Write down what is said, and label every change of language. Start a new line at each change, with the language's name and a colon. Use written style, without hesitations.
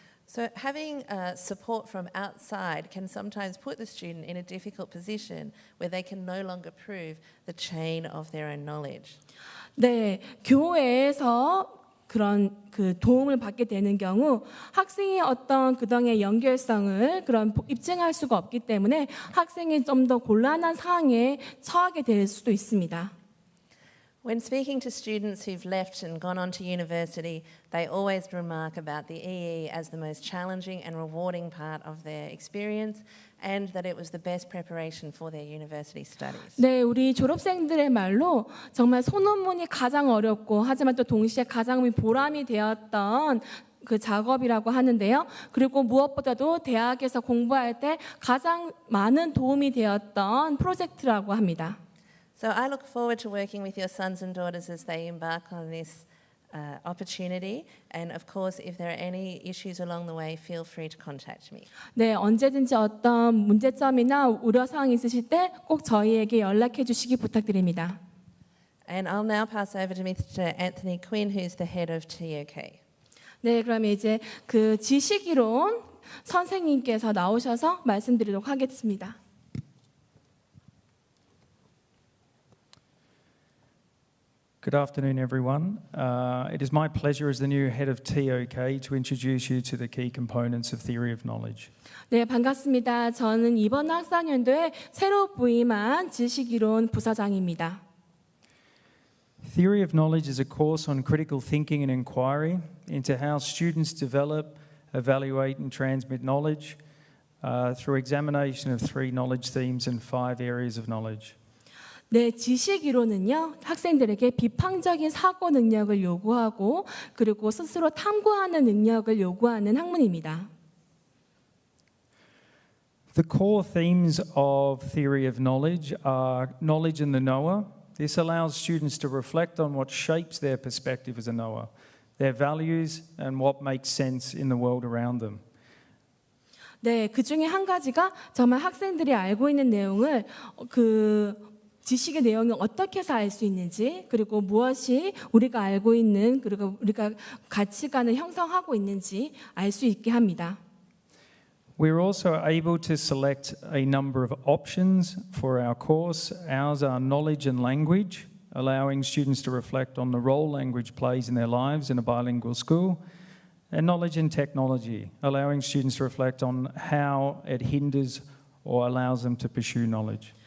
English: So having support from outside can sometimes put the student in a difficult position where they can no longer prove the chain of their own knowledge.
Korean: 네, 교회에서 그런 그 도움을 받게 되는 경우 학생이 어떤 그동안의 연결성을 그런 입증할 수가 없기 때문에 학생이 좀 더 곤란한 상황에 처하게 될 수도 있습니다.
English: When speaking to students who've left and gone on to university, they always remark about the EE as the most challenging and rewarding part of their experience and that it was the best preparation for their university studies.
Korean: 네, 우리 졸업생들의 말로 정말 소논문이 가장 어렵고 하지만 또 동시에 가장 보람이 되었던 그 작업이라고 하는데요. 그리고 무엇보다도 대학에서 공부할 때 가장 많은 도움이 되었던 프로젝트라고 합니다.
English: So I look forward to working with your sons and daughters as they embark on this opportunity. And of course, if there are any issues along the way, feel free to contact me.
Korean: 네, 언제든지 어떤 문제점이나 우려 사항이 있으실 때 꼭 저희에게 연락해 주시기 부탁드립니다.
English: And I'll now pass over to Mr. Anthony Quinn, who's the head of TOK.
Korean: 네, 그러면 이제 그 지식이론 선생님께서 나오셔서 말씀드리도록 하겠습니다.
English: Good afternoon, everyone. It is my pleasure as the new head of TOK to introduce you to the key components of theory of knowledge.
Korean: 네, 반갑습니다. 저는 이번 학사년도에 새로 부임한 지식이론 부서장입니다.
English: Theory of knowledge is a course on critical thinking and inquiry into how students develop, evaluate and transmit knowledge through examination of 3 knowledge themes and 5 areas of knowledge.
Korean: 네, 지식이론은요, 학생들에게 비판적인 사고 능력을 요구하고 그리고 스스로 탐구하는 능력을 요구하는 학문입니다.
English: The core themes of theory of knowledge are knowledge and the knower. This allows students to reflect on what shapes their perspective as a knower, their values and what makes sense in the world around them.
Korean: 네, 그 중에 한 가지가 정말 학생들이 알고 있는 내용을 지식의 내용이 어떻게 해서 알 수 있는지 그리고 무엇이 우리가 알고 있는 그리고 우리가 가치관을 형성하고 있는지 알 수 있게 합니다.
English: We're also able to select a number of options for our course. Ours are knowledge and language, allowing students to reflect on the role language plays in their lives in a bilingual school, and knowledge and technology, allowing students to reflect on how it hinders or allows them to pursue knowledge.